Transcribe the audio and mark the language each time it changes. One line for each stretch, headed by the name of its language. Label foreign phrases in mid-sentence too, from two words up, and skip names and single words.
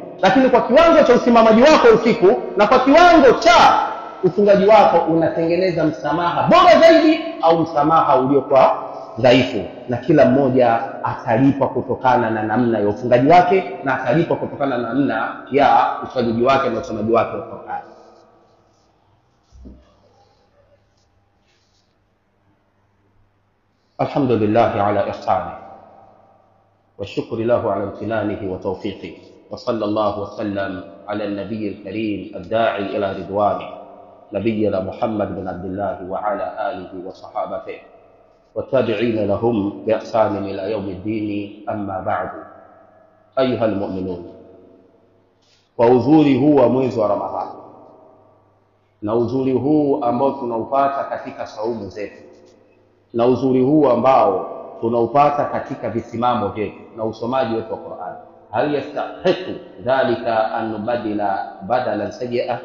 Swahili: Lakini kwa kiwango cha usimamaji wako usiku na kwa kiwango cha ufungaji wako unatengeneza msamaha bora zaidi au msamaha uliokuwa dhaifu, na kila mmoja atalipa kutokana na namna ya ufungaji wake na atalipa kutokana na namna ya uswaliji wake na usomaji wake wa Qur'an.
Arabic: الحمد لله على إحسانه والشكر له على امتنانه وتوفيقه، وصلى الله وسلم على النبي الكريم الداعي إلى رضوانه نبينا محمد بن عبد الله وعلى آله وصحابته والتابعين لهم بإحسان إلى يوم الدين. أما بعد، أيها المؤمنون،
Swahili: وuzuri huu wa mwezi wa Ramadhani na uzuri huu ambao tunaupata katika saumu zetu na uzuri huu ambao tunaupata katika visimamo vyetu na usomaji wetu wa Qur'an,
Arabic: هل يستحق ذلك أن نبادل بدلا سيئا?